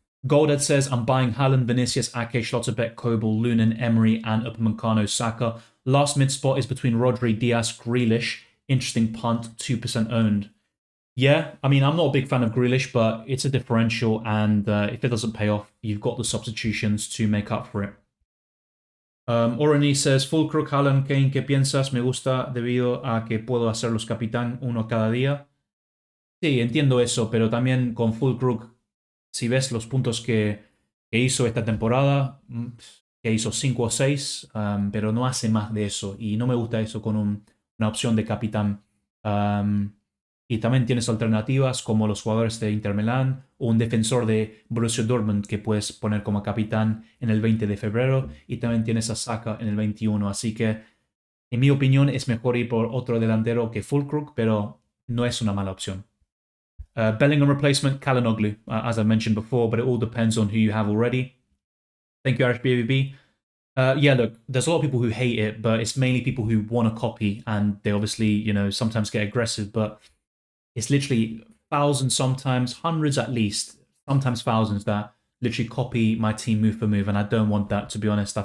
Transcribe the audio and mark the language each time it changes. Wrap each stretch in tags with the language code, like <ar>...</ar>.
<en>Goldhead says, I'm buying Haaland, Vinicius, Ake, Schlotterbeck, Kobel, Lunin, Emery, and Upamecano, Saka. Last mid spot is between Rodri, Diaz, Grealish. Interesting punt, 2% owned. Yeah, I mean, I'm not a big fan of Grealish, but it's a differential, and if it doesn't pay off, you've got the substitutions to make up for it.</en> <es>Orani says, Fulcro, Haaland, Kane, ¿qué piensas? Me gusta debido a que puedo hacerlos capitán uno cada día. Sí, entiendo eso, pero también con Fulcro, si ves los puntos que hizo esta temporada, que hizo 5 o 6, pero no hace más de eso. Y no me gusta eso con una opción de capitán. Y también tienes alternativas como los jugadores de Inter Milán o un defensor de Borussia Dortmund que puedes poner como capitán en el 20 de febrero. Y también tienes a Saka en el 21. Así que, en mi opinión, es mejor ir por otro delantero que Fulkrug, pero no es una mala opción.</es> <en>Bellingham replacement, Calhanoglu, as I mentioned before, but it all depends on who you have already. Thank you, Irish BBB. Yeah, look, there's a lot of people who hate it, but it's mainly people who want to copy, and they obviously, you know, sometimes get aggressive, but it's literally thousands, sometimes hundreds at least, sometimes thousands that literally copy my team move for move, and I don't want that, to be honest.</en>